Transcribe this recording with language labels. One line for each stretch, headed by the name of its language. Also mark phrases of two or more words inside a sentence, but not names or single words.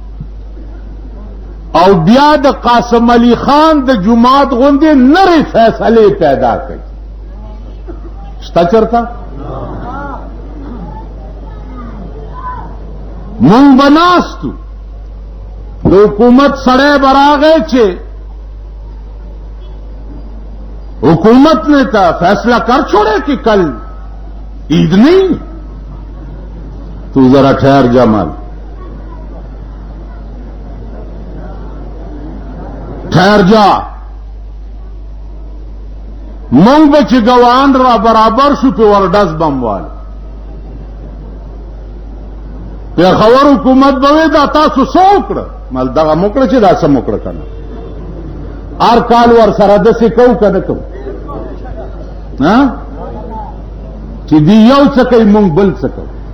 Pashto: او بیا د قاسم علی خان د جماعت غوندې نرې فیصلې پیدا کړي شته چرته مونږ به ناستو د حکومت سړی به راغی چې
Urdu: حکومت نے تو فیصلہ کر چھوڑے کہ کل عید نہیں تو ذرا ٹھہر جا مال ٹھہر جا
Pashto: مونږ به چې ګوان را برابر شو په ورډز بم وال پېښور حکومت به وی دا تاسو څه وکړه مال دغه موکړه چې دا څه موکړه کنه هر کال ور سره داسې کوو که نه کوو چې دی یو څه کوي مونږ بل څه کوو